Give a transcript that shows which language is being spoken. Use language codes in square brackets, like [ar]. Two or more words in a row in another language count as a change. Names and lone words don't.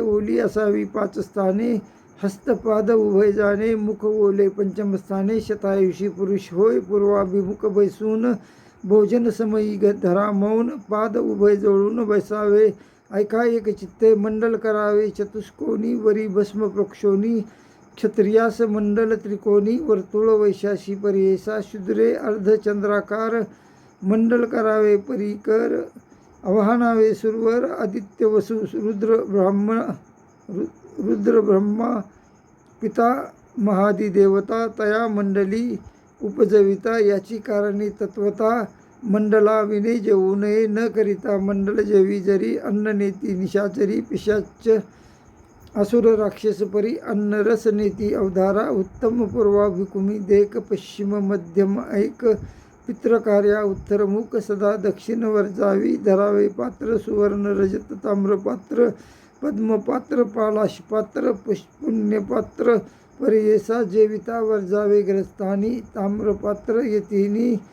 [mr] ओली असावी पाच स्थाने हस्तपाद उभय जाणे मुख ओले पंचम स्थाने शतायुषी पुरुष होय पूर्वाभिमुख बैसून भोजन समयी धरा मौन पाद उभय जोडून बसावे ऐका एक चित्ते मंडल करावे चतुष्कोनी वरी भस्म प्रोक्षोनी क्षत्रियास मंडल त्रिकोणी वर्तुळ वैशाशी परियेसा शूद्रे अर्धचंद्राकार मंडल करावे परिकर आवाहनावे सुरवर आदित्य वसु रुद्र ब्रह्मा पिता महादिदेवता तया मंडली उपजविता याची कारणी तत्वता मंडला विने जेवू नये न करिता मंडल जेवी जरी अन्न नेती निशाचरी पिशाच असुर राक्षस परी अन्न रस नेती अवधारा उत्तम पूर्वाभिकुमी देख पश्चिम मध्यम ऐक पित्रकार्या उत्तरमुख सदा दक्षिण वर्जावी धरावे पात्र सुवर्ण रजत ताम्रपात्र पद्मपात्र पालाशपात्र पुण्यपात्र परियेसा जेविता वर्जावे ग्रस्तानी ताम्रपात्र यतीनी